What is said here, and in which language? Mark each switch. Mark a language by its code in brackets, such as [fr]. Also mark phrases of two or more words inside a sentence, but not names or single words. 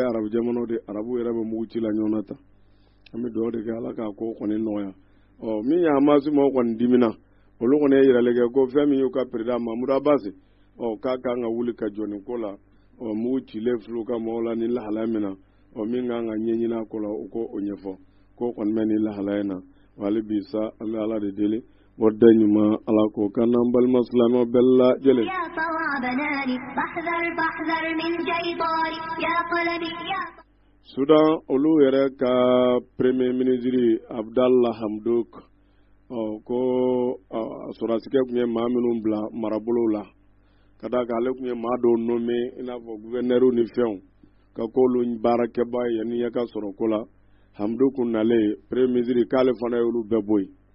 [bm] arabu jamanaw de arabu yɛrɛ bɛ mugu ci la ɲɔgɔn na ta an bɛ dugawu de kɛ ala k'a ko kɔni nɔgɔya min ye Hamas maaw kɔni dimina olu kɔni ye yirali kɛ ko fɛn min y'u ka président Mahmoud Abbas k'a kan ka wuli ka jɔ nin ko la mugu cilen filɛ u ka mɔgɔw la ni lahalaya min na min kan ka ɲɛɲini a ko la u ko o ɲɛfɔ ko kɔni bɛ nin lahalaya in na wali bi sa an bɛ ala de deli wadda ɲuman ala ko kana an balima silamɛw bɛɛ lajɛlen [ar] يا صواب ناري فاحذر فاحذر من شيطاني يا قلبي يا [bm] Sudan olu yɛrɛ ka [fr] premier ministre [bm] Abdallah Hamdok ko sɔrɔsikɛ tun ye maa minnu bila marabolo la ka da kan ale tun ye maa dɔw nommé i n'a fɔ gouverneur ni fɛnw ka k'olu baarakɛba ye yanni ya ka sɔrɔ ko la Hamdok nalen [fr] premier ministre [bm] k'ale fana ye olu bɛɛ bɔ yen